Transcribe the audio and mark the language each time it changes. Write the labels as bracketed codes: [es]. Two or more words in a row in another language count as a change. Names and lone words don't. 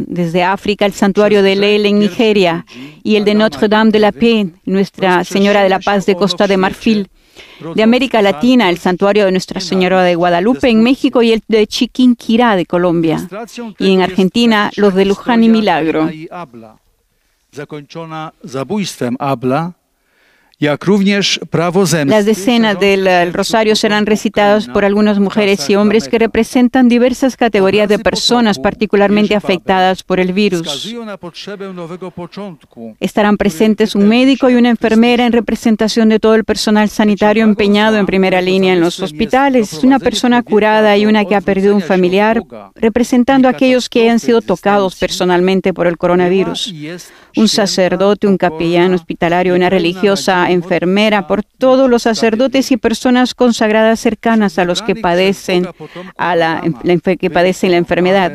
[es] Desde África, el Santuario de Lel en Nigeria y el de Notre-Dame de la Paix, Nuestra Señora de la Paz de Costa de Marfil. De América Latina, el Santuario de Nuestra Señora de Guadalupe en México y el de Chiquinquirá de Colombia. Y en Argentina, los de Luján y Milagro. [pl] Zakończona zabójstwem Abla jak również prawo [es] Las [pl] zemsty. [es] decenas del rosario serán recitadas por algunas mujeres y hombres que representan diversas categorías de personas particularmente afectadas por el virus. [pl] Wskazują na potrzebę nowego początku. [es] Estarán presentes un médico y una enfermera en representación de todo el personal sanitario empeñado en primera línea en los hospitales, una persona curada y una que ha perdido un familiar, representando a aquellos que hayan sido tocados personalmente por el coronavirus. Un sacerdote, un capellán hospitalario, una religiosa enfermera, por todos los sacerdotes y personas consagradas cercanas a los que padecen la enfermedad.